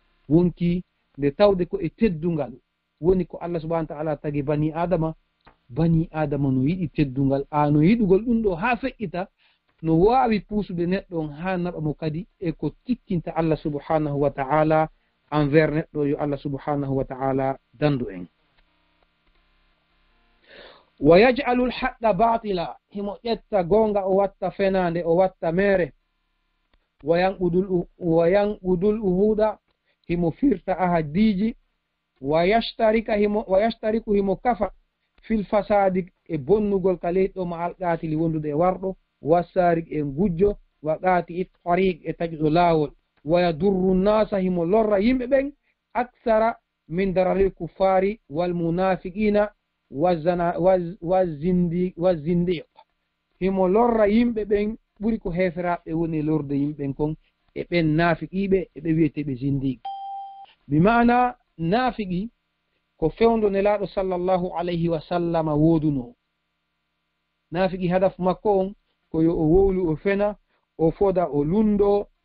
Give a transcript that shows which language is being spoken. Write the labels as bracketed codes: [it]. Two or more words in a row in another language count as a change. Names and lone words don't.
[ff] wonki nde tawde ko e teddungal woni ko Allah [ar] سبحانه وتعالى [ff] tagi bani adama no yiɗi teddungal no yiɗugol ɗum ɗo ha feƴƴita no wawi puusude neɗɗo on ha naɓa mo kadi e ko tikkinta Allah [ar] سبحانه وتعالى [ff] envers neɗɗo yo Allah [ar] سبحانه وتعالى [ff] dandu en [ar] ويجعل الحق باطلا [ff] himo ƴetta gonga o watta fenande o watta mere wa [ar] ينقض العهود [ff] himo firta ahadiji [ar] ويشترك [ff] himo kafa [ar] في الفساد [ff] e bonnugol ka leyɗo [ar] مع القاتل [ff] wondude e warɗo wasarik e gujjo [ar] وقاطع الطريق [ff] e taƴuɗo laawol [ar] ويضر الناس [ff] himo lorra yimɓe ɓen [ar] أكثر من ضرر الكفار والمنافقين [ff] wa zindiq himo lorra yimɓe ɓen ɓuri ko heferaɓe woni lorde yimɓe ɓen kon e ɓen nafiqiɓe e ɓe wiyeteɓe zindiq [ar] بمعنى [ff] nafiqi ko fewndo nelaɗo [ar] صلى الله عليه وسلم [ff] woduno nafiqi hadaf makko on ko yo o wowlu o fena o foda o lundo